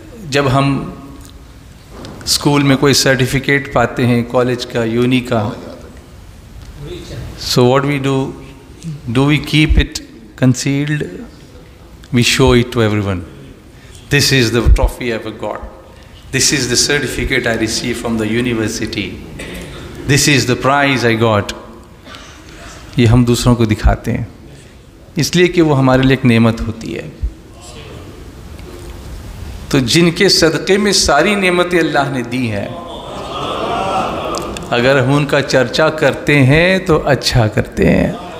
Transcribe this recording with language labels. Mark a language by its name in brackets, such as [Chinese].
[Urdu] جب ہم اسکول میں کوئی سرٹیفکیٹ پاتے ہیں کالج کا، یونی کا، [English] so what we do we keep it concealed? We show it to everyone. This is the trophy I got. This is the certificate I received from the university. This is the prize I got. [Urdu] یہ ہم دوسروں کو دکھاتے ہیں اس لیے کہ وہ ہمارے لیے ایک نعمت ہوتی ہے. تو جن کے صدقے میں ساری نعمتیں اللہ نے دی ہیں، اگر ہم ان کا چرچا کرتے ہیں تو اچھا کرتے ہیں.